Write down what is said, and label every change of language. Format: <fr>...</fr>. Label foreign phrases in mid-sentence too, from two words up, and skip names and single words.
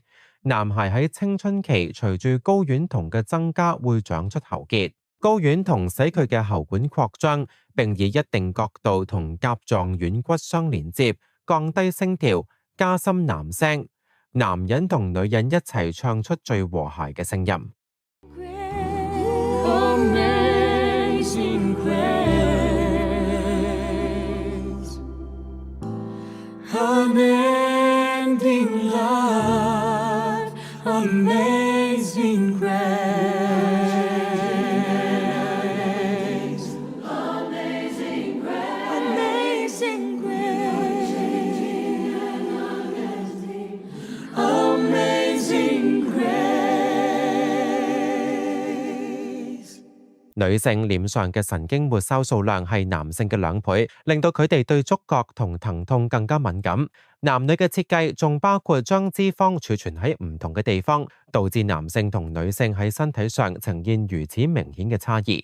<yue>男孩喺青春期隨住睾丸酮嘅增加會長出喉結，睾丸酮使佢嘅喉管擴張，並以一定角度同甲狀軟骨相連接，降低聲調，加深男聲。男人同女人一齊唱出最和諧嘅聲音。</yue> <en>Amazing grace, amazing grace, amazing grace, amazing grace。</en> <yue>女性臉上嘅神經末梢數量係男性嘅2倍，令到佢哋對觸覺同疼痛更加敏感。男女嘅設計仲包括將脂肪儲存喺唔同嘅地方，導致男性同女性喺身體上呈現如此明顯嘅差異。</yue>